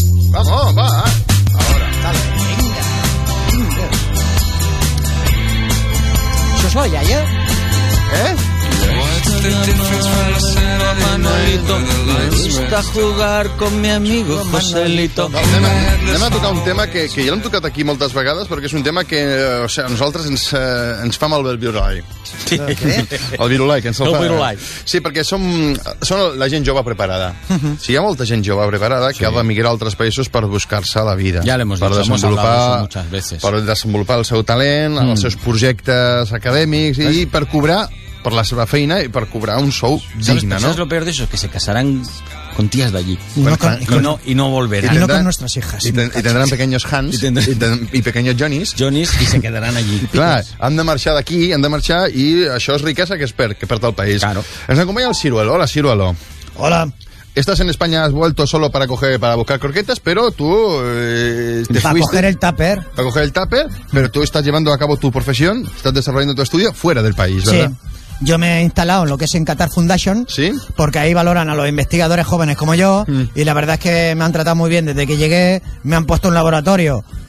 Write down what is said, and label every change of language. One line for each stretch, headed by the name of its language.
Spanish: Vamos, va. Gusta jugar con mi amigo Joselito.
Catalan: Anem a tocar un tema que ja l'hem tocat aquí moltes vegades, perquè és un tema que a nosaltres ens fa mal el virulai. Sí. El virulai, que ens el fa. El virulai. Sí, perquè som la gent jove preparada. Sí, hi ha molta gent jove preparada que ha d'emigrar a altres països per buscar-se la vida. Ja l'hem dit,
Spanish: hem hablado muchas veces.
Catalan: Per desenvolupar el seu talent, els seus projectes acadèmics i per cobrar... Per la seva feina i per cobrar un sou digne, no?
Spanish: ¿Sabes lo peor de eso? Que se casarán con tías de allí. Y no volverán. Y no con nuestras hijas. Y tendrán pequeños Hans. Y pequeños Johnnys. Johnnys y se quedarán allí.
Catalan: Clar, han de marxar d'aquí, han de marxar i això és riquesa que perd el país.
Spanish: Claro.
Catalan: Ens acompanya el Ciruelo. Hola, Ciruelo. Hola.
Spanish: Estás en España, has vuelto solo para coger, para buscar croquetas, pero tú te para fuiste... Para coger el tupper, pero tú estás llevando a cabo tu profesión, estás desarrollando tu estudio fuera del país, ¿verdad? Sí. Yo me he instalado en lo que es en Qatar Foundation, ¿sí? Porque ahí valoran a los investigadores jóvenes como yo, y la verdad es que me han tratado muy bien desde que llegué, me han puesto un laboratorio.